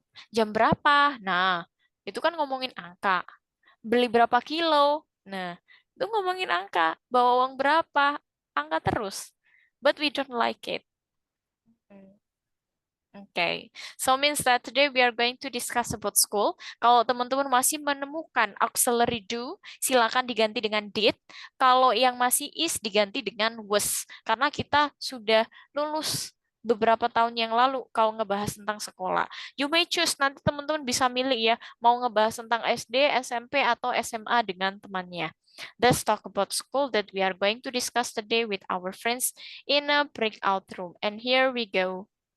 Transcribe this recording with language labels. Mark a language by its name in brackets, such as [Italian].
[Indonesian] Jam berapa? Nah, itu kan ngomongin angka. Beli berapa kilo? Nah, itu ngomongin angka. Bawa uang berapa? Angka terus. [English] But we don't like it. Okay, so means that today we are going to discuss about school. [Indonesian] Kalau teman-teman masih menemukan auxiliary do, silakan diganti dengan did. Kalau yang masih is, diganti dengan was. Karena kita sudah lulus beberapa tahun yang lalu kalau ngebahas tentang sekolah. [English] You may choose, [Indonesian] nanti teman-teman bisa milih ya, mau ngebahas tentang SD, SMP, atau SMA dengan temannya. [English] Let's talk about school that we are going to discuss today with our friends in a breakout room. And here we go.